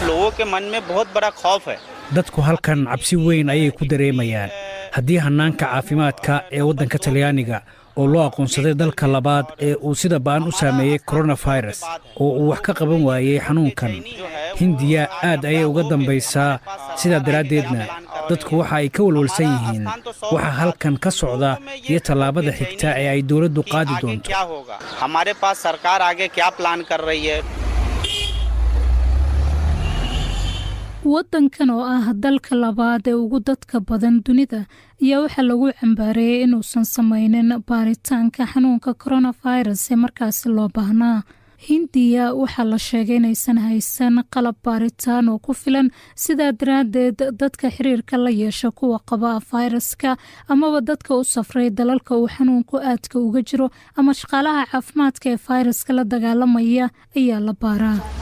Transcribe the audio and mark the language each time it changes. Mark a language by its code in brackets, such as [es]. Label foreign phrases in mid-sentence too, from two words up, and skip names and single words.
[so] dadku halkan cabsi weyn ayay ku dareemayaan haddii hanaanka caafimaadka ee waddanka Talyaaniga oo loo aqoonsaday dalka labaad ee uu sida baan u saameeyay coronavirus oo uu wax ka qaban waayay xanuunkan Hindiya aad ayay uga dambaysaa sida daradeedna dadku waxa ay ka walwalsan yihiin waxa halkan ka socda iyo talaabada xigta ee ay dawladdu qaadi doonto [hi] हमारे पास सरकार आगे क्या प्लान कर रही है [so] waddankan oo ah dalka labaad ee ugu dadka badan dunida ayaa waxaa lagu cambaareeyay inuusan samaynin baaritaanka xanuunka coronavirus ee markaasi loo baahnaa hindiya waxaa la sheegay inaysan haysan qalab baaritaan oo ku filan sidaa daraaddeed dadka xiriirka la yeesha kuwa qaba fayraska amaba dadka u safray dalalka uu xanuunku aadka uga jiro ama shaqaalaha caafimaadka ee fayraska la dagaalamaya ayaa la baaraa.